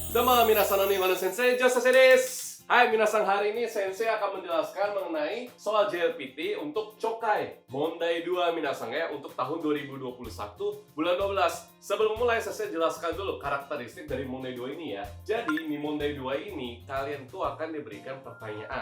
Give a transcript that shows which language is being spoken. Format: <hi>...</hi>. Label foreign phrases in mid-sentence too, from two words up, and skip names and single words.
<ja>こんにちは、皆さんこんにちは、先生ジョセフです.</ja> <id>Hai minasan, hari ini Sensei akan menjelaskan mengenai soal JLPT untuk</id> <ja>聴解問題</ja> <id>2 minasan ya, untuk tahun 2021 bulan 12. Sebelum mulai Sensei jelaskan dulu karakteristik dari Mondai 2 ini ya. Jadi di Mondai 2 ini kalian tuh akan diberikan pertanyaan.</id>